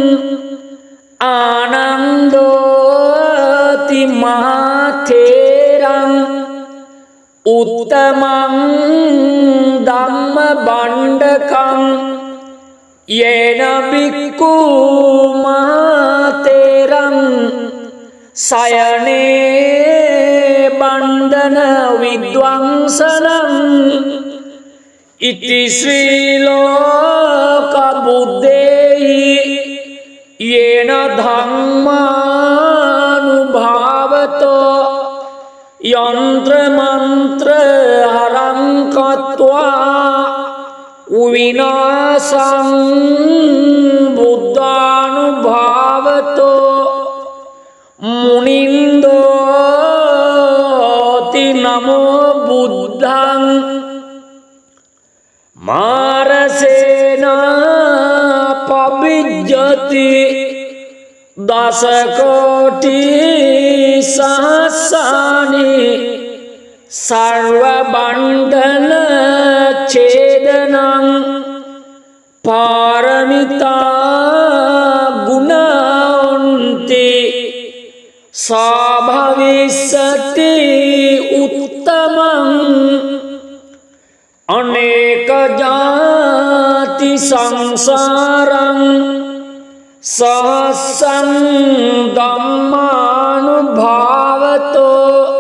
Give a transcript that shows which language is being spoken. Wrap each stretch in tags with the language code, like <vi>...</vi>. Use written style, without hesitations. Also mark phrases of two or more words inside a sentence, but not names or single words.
<pi>ආනන්දෝති මහතේරං උත්තමං ධම්ම බණ්ඩකං යේන බික්ඛු මහතේරං සයනේ බණ්ඩන විද්වංසනං ඉති ශ්‍රී ලෝක බුද්දේහි යේන ධම්මානුභාවතෝ යන්ත්‍ර මන්ත්‍ර හරං කତ୍වා විනාශං බුද්ධානුභාවතෝ මුනින්දෝති නමෝ බුද්ධං මාරසේනා පබිජ්ජති දස කෝටි සහස්සානි සර්ව බණ්ඩන ඡේදනං පාරමිතා ගුණොන්ති සාභවිස්සති උත්තමං අනේක ජාති සංසාරං සහස්සං ධම්මානුභාවතෝ</pi>